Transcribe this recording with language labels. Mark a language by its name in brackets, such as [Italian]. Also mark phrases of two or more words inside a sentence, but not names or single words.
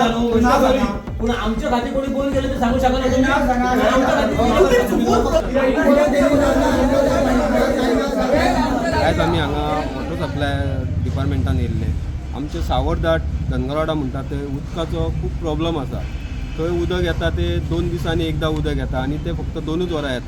[Marathi] पुन्हा आमच्या खाती कोणी फोन केले तर सांगू शकत नाही. [Konkani] आयज आमी हांगा [English] water supply [Konkani] डिपार्टमेंटान येयल्ले. आमचे सावरदाट धनगरवाडा म्हणटा ते उदकाचो खूब प्रॉब्लम आसा. थंय उदक येता ते 2 दिसांनी एकदा उदक येता आनी ते फक्त 2च वरां येता.